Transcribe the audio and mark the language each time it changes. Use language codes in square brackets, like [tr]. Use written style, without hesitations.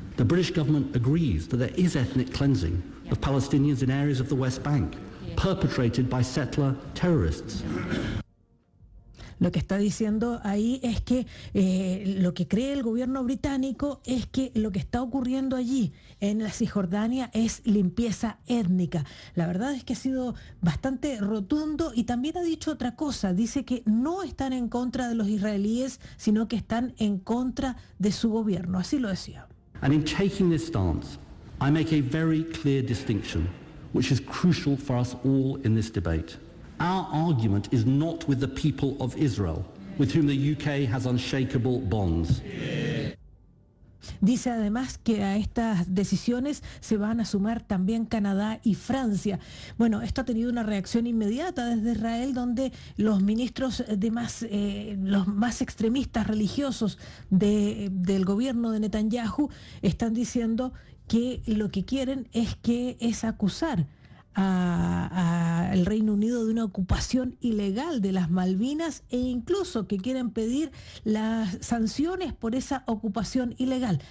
[en] The British government agrees that there is ethnic cleansing of Palestinians in areas of the West Bank, perpetrated by settler terrorists. [es] Lo que está diciendo ahí es que lo que cree el gobierno británico es que lo que está ocurriendo allí en la Cisjordania es limpieza étnica. La verdad es que ha sido bastante rotundo y también ha dicho otra cosa. Dice que no están en contra de los israelíes, sino que están en contra de su gobierno. Así lo decía. [en] And in taking this stance, I make a very clear distinction, which is crucial for us all in this debate. Our argument is not with the people of Israel, with whom the UK has unshakable bonds. [es] Dice además que a estas decisiones se van a sumar también Canadá y Francia. Bueno, esto ha tenido una reacción inmediata desde Israel, donde los ministros de más, los más extremistas religiosos del gobierno de Netanyahu están diciendo que lo que quieren es que es acusar al Reino Unido de una ocupación ilegal de las Malvinas e incluso que quieren pedir las sanciones por esa ocupación ilegal.